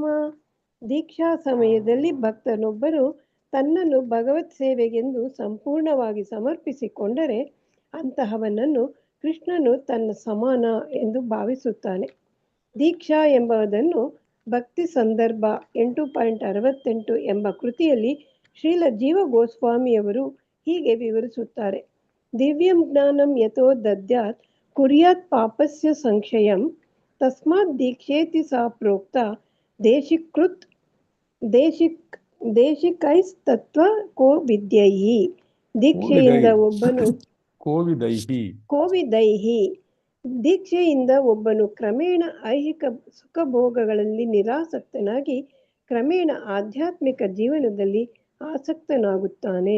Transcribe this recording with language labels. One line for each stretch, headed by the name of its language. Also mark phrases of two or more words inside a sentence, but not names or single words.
Kannada: ದೀಕ್ಷಾ ಸಮಯದಲ್ಲಿ ಭಕ್ತನೊಬ್ಬರು ತನ್ನನ್ನು ಭಗವತ್ ಸೇವೆಗೆಂದು ಸಂಪೂರ್ಣವಾಗಿ ಸಮರ್ಪಿಸಿಕೊಂಡರೆ ಅಂತಹವನನ್ನು ಕೃಷ್ಣನು ತನ್ನ ಸಮಾನ ಎಂದು ಭಾವಿಸುತ್ತಾನೆ. ದೀಕ್ಷಾ ಎಂಬುದನ್ನು ಭಕ್ತಿ ಸಂದರ್ಭ 8.68 ಎಂಬ ಕೃತಿಯಲ್ಲಿ ಶ್ರೀಲ ಜೀವ ಗೋಸ್ವಾಮಿಯವರು ಹೀಗೆ ವಿವರಿಸುತ್ತಾರೆ.
Sanskrit: ದಿವ್ಯಂ ಜ್ಞಾನಂ ಯಥೋ ದದ್ಯಾತ್ ಕುರ್ಯಾತ್ ಪಾಪಸ್ಯ ಸಂಕ್ಷಯಂ ತಸ್ಮಾತ್ ದೀಕ್ಷೇತಿ ಸಾ ಪ್ರೋಕ್ತ ದೇಶಿಕೃತ್ ದೇಶಿಕೈಸ್ತತ್ವ ಕೋ ವಿದ್ಯೈ.
Kannada: ದೀಕ್ಷೆಯಿಂದ ಒಬ್ಬನು ಕೋವಿದೈಹಿ. ದೀಕ್ಷೆಯಿಂದ ಒಬ್ಬನು ಕ್ರಮೇಣ ಐಹಿಕ ಸುಖಭೋಗಗಳಲ್ಲಿ ನಿರಾಸಕ್ತನಾಗಿ ಕ್ರಮೇಣ ಆಧ್ಯಾತ್ಮಿಕ ಜೀವನದಲ್ಲಿ ಆಸಕ್ತನಾಗುತ್ತಾನೆ.